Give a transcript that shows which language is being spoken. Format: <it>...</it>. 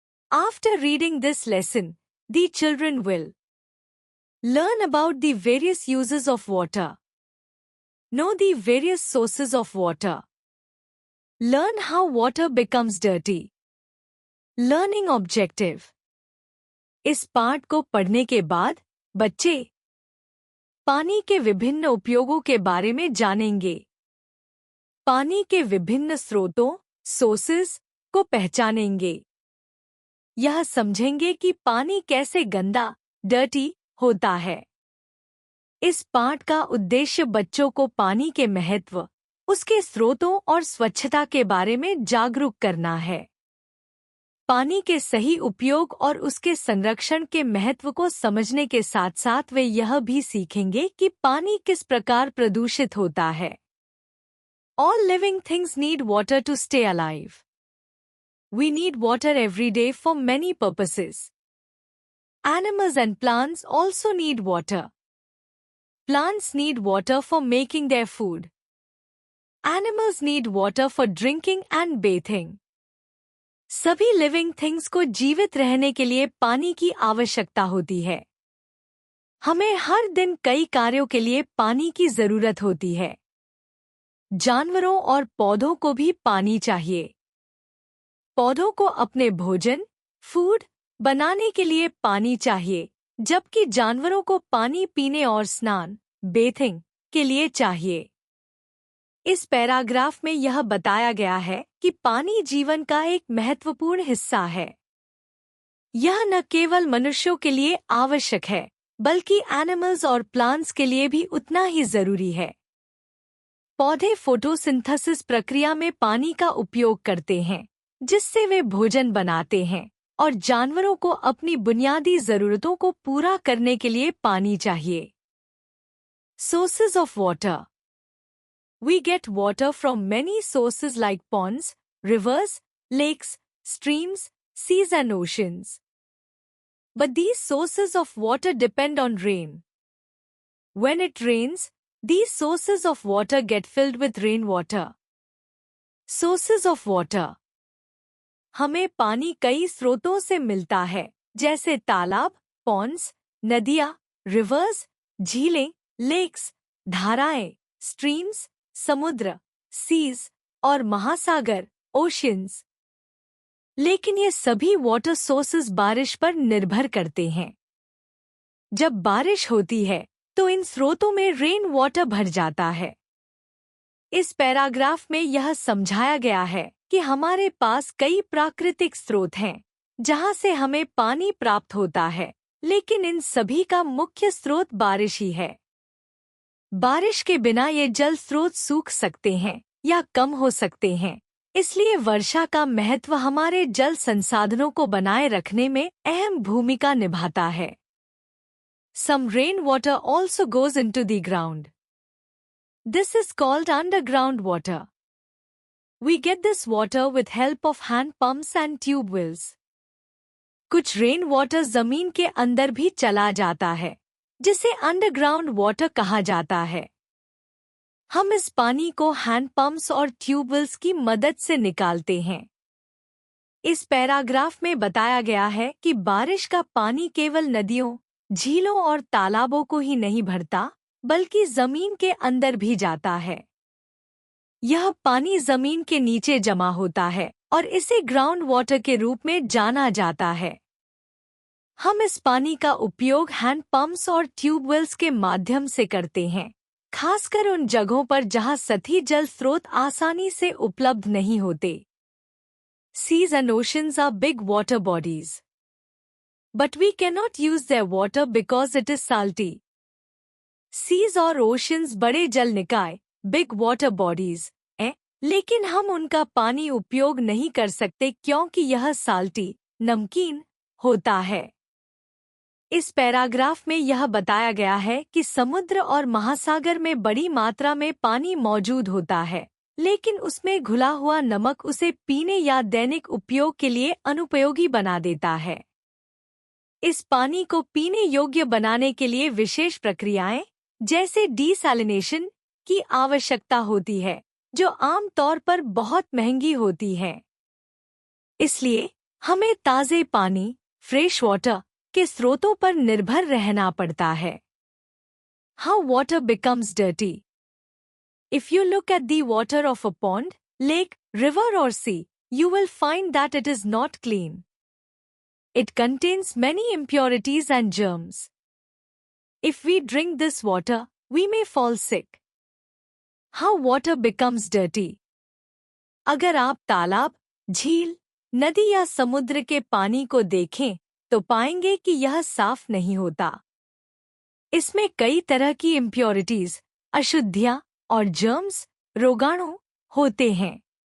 <en>After reading this lesson, the children will learn about the various uses of water, know the various sources of water, learn how water becomes dirty. Learning Objective.</en> <hi>इस पाठ को पढ़ने के बाद बच्चे पानी के विभिन्न उपयोगों के बारे में जानेंगे। पानी के विभिन्न स्रोतों, सोर्सेस को पहचानेंगे। यह समझेंगे कि पानी कैसे गंदा, डर्टी होता है। इस पाठ का उद्देश्य बच्चों को पानी के महत्व, उसके स्रोतों और स्वच्छता के बारे में जागरूक करना है। पानी के सही उपयोग और उसके संरक्षण के महत्व को समझने के साथ साथ वे यह भी सीखेंगे कि पानी किस प्रकार प्रदूषित होता है।</hi> <en>All living things need water to stay alive. We need water every day for many purposes. Animals and plants also need water. Plants need water for making their food. Animals need water for drinking and bathing.</en> <hi>सभी living things को जीवित रहने के लिए पानी की आवश्यकता होती है। हमें हर दिन कई कार्यों के लिए पानी की जरूरत होती है। जानवरों और पौधों को भी पानी चाहिए। पौधों को अपने भोजन, फूड बनाने के लिए पानी चाहिए, जबकि जानवरों को पानी पीने और स्नान, बेथिंग के लिए चाहिए। इस पैराग्राफ में यह बताया गया है कि पानी जीवन का एक महत्वपूर्ण हिस्सा है। यह न केवल मनुष्यों के लिए आवश्यक है, बल्कि एनिमल्स और प्लांट्स के लिए भी उतना ही जरूरी है। पौधे फोटोसिंथेसिस प्रक्रिया में पानी का उपयोग करते हैं, जिससे वे भोजन बनाते हैं, और जानवरों को अपनी बुनियादी जरूरतों को पूरा करने के लिए पानी चाहिए।</hi> <en>Sources of water. We get water from many sources like ponds, rivers, lakes, streams, seas and oceans. But these sources of water depend on rain. When it rains, these sources of water get filled with rainwater. Sources of water.</en> <hi>हमें पानी कई स्रोतों से मिलता है, जैसे तालाब, ponds, नदियाँ, rivers, झीलें, lakes, धाराएं, streams, समुद्र, सीज और महासागर, ओशियंस। लेकिन ये सभी वाटर सोर्सेज बारिश पर निर्भर करते हैं। जब बारिश होती है तो इन स्रोतों में रेन वाटर भर जाता है। इस पैराग्राफ में यह समझाया गया है कि हमारे पास कई प्राकृतिक स्रोत हैं जहां से हमें पानी प्राप्त होता है, लेकिन इन सभी का मुख्य स्रोत बारिश ही है। बारिश के बिना ये जल स्रोत सूख सकते हैं या कम हो सकते हैं, इसलिए वर्षा का महत्व हमारे जल संसाधनों को बनाए रखने में अहम भूमिका निभाता है।</hi> <en>Some rainwater also goes into the ground. This is called underground water. We get this water with help of hand pumps and tube wells.</en> <hi>कुछ रेन वाटर जमीन के अंदर भी चला जाता है, जिसे अंडरग्राउंड वाटर कहा जाता है। हम इस पानी को हैंड पंप्स और ट्यूबवेल्स की मदद से निकालते हैं। इस पैराग्राफ में बताया गया है कि बारिश का पानी केवल नदियों, झीलों और तालाबों को ही नहीं भरता, बल्कि जमीन के अंदर भी जाता है। यह पानी जमीन के नीचे जमा होता है और इसे ग्राउंड वाटर के रूप में जाना जाता है। हम इस पानी का उपयोग हैंड पंप्स और ट्यूबवेल्स के माध्यम से करते हैं, खासकर उन जगहों पर जहां सतही जल स्रोत आसानी से उपलब्ध नहीं होते। Seas and oceans are big water bodies. But we cannot use their water because it is salty. Seas और oceans बड़े जल निकाय,</hi> <en>big water bodies,</en> <hi>हैं, लेकिन हम उनका पानी उपयोग नहीं कर सकते क्योंकि यह साल्टी, नमकीन होता है। इस पैराग्राफ में यह बताया गया है कि समुद्र और महासागर में बड़ी मात्रा में पानी मौजूद होता है, लेकिन उसमें घुला हुआ नमक उसे पीने या दैनिक उपयोग के लिए अनुपयोगी बना देता है। इस पानी को पीने योग्य बनाने के लिए विशेष प्रक्रियाएं, जैसे डीसैलिनेशन, की आवश्यकता होती है, जो आमतौर पर बहुत महंगी होती है। इसलिए हमें ताज़े पानी, फ्रेश वाटर के स्रोतों पर निर्भर रहना पड़ता है।</hi> <en>How water becomes dirty. If you look at the water of a pond, lake, river or sea, you will find that it is not clean. It contains many impurities and germs. If we drink this water, we may fall sick. How water becomes dirty.</en> <hi>अगर आप तालाब, झील, नदी या समुद्र के पानी को देखें तो पाएंगे कि यह साफ नहीं होता। इसमें कई तरह की इम्प्योरिटीज, अशुद्धियां और जर्म्स, रोगाणु होते हैं।</hi>